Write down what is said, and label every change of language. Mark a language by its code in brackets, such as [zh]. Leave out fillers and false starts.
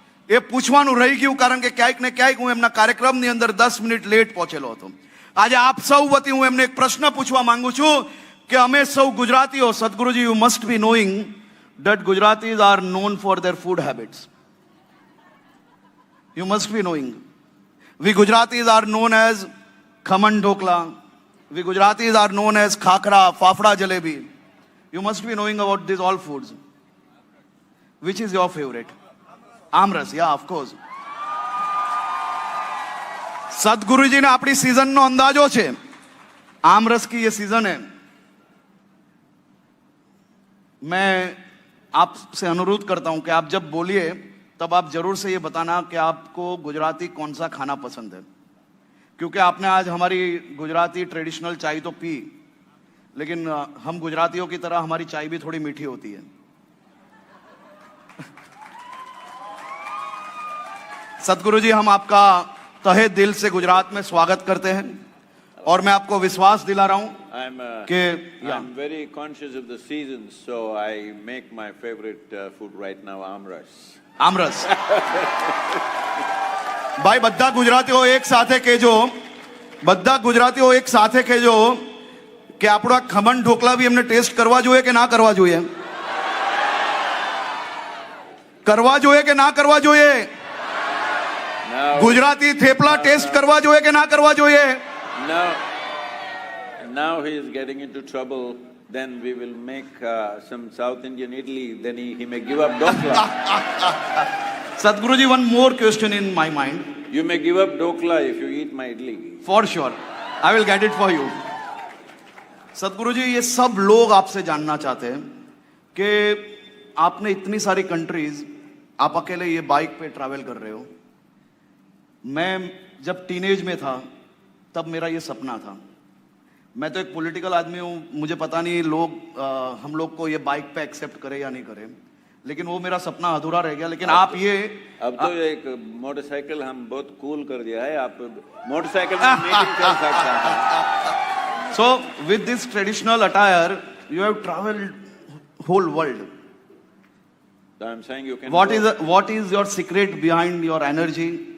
[gu] એ પૂછવાનું રહી ગયું, કારણ કે ક્યાંક ને ક્યાંક હું એમના કાર્યક્રમની અંદર 10 મિનિટ લેટ પહોંચેલો હતો. આજે આપ સૌ વતી હું એમને એક પ્રશ્ન પૂછવા માંગુ છું કે અમે સૌ ગુજરાતીઓ, સદગુરુજી, [en] You must be knowing that Gujaratis are known for their food habits. You must be knowing. We Gujaratis are known as khaman dhokla. We Gujaratis are known as khakra, fafda, jalebi. You must be knowing about these all foods. Which is your favorite? Amras, yeah, of course. [gu] सदगुरुजी ने अपनी season no अंदाजो छे. [hi] आमरस की ये season है. मैं आपसे अनुरोध करता हूं कि आप जब बोलिए तब आप जरूर से ये बताना कि आपको गुजराती कौन सा खाना पसंद है, क्योंकि आपने आज हमारी गुजराती ट्रेडिशनल चाय तो पी, लेकिन हम गुजरातियों की तरह हमारी चाय भी थोड़ी मीठी होती है. सदगुरुजी, हम आपका तहे दिल से गुजरात में स्वागत करते हैं और मैं आपको विश्वास दिला रहा हूं कि [en] I'm very conscious of the seasons, so I make my favorite food right now, amras. [hi] आमरस. [gu] भाई બધા ગુજરાતીઓ એક સાથે કહેજો, બધા ગુજરાતીઓ એક સાથે કહેજો કે આપણો આ ખમણ ઢોકળા બી એમને ટેસ્ટ કરવા જોઈએ કે ના કરવા જોઈએ? કરવા જોઈએ કે ના કરવા જોઈએ? ગુજરાતી થેપલા ટેસ્ટ કરવા જોઈએ કે ના કરવા જોઈએ? [en] Now he is getting into trouble. Then we will make some South Indian idli. Then he may give up dokla. Sadhguruji, one more question in my mind. You may give up dokla if you eat my idli. For sure, I will get it for you. [hi] सदगुरुजी, ये सब लोग आपसे जानना चाहते हैं कि आपने इतनी सारी कंट्रीज, आप अकेले ये बाइक पे ट्रैवल कर रहे हो. मैं जब टीनेज में था तब मेरा ये सपना था. मैं तो एक पॉलिटिकल आदमी हूँ, मुझे पता नहीं लोग हम लोग को ये बाइक पे एक्सेप्ट करे या नहीं करे, लेकिन वो मेरा सपना अधूरा रह गया. लेकिन आप ये अब तो एक मोटरसाइकिल हम बहुत कूल कर दिया है. आप मोटरसाइकिल में मीटिंग कर सकते हैं. [en] So with this traditional attire, you have traveled whole world. So I'm saying you can. What is your secret behind your energy?